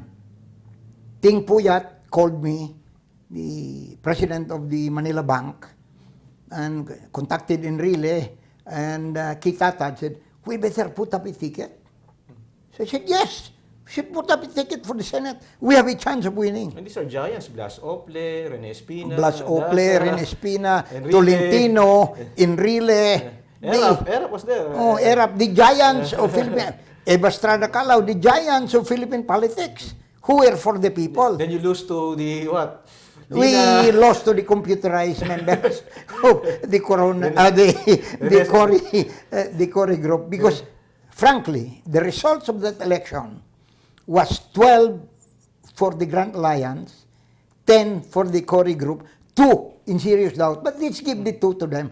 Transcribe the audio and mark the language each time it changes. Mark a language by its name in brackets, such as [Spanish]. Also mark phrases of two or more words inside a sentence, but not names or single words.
[English] Ting Puyat called me, the president of the Manila Bank, and contacted Enrile, and Kitata said, we better put up a ticket. So I said, yes, we should put up a ticket for the Senate. We have a chance of winning. And these are giants. Blas Ople, Rene Espina. Blas Ople, Daza, Rene Espina, Enrile. Tolentino, Enrile. Erap was there. Erap, the giants of Philippine, Eva Estrada Calao, the giants of Philippine politics, who were for the people. Then you lose to the what? We lost to the computerized members of the the Cory group, because frankly, the results of that election was 12 for the Grand Alliance, 10 for the Cory group, 2 in serious doubt, but let's give the 2 to them.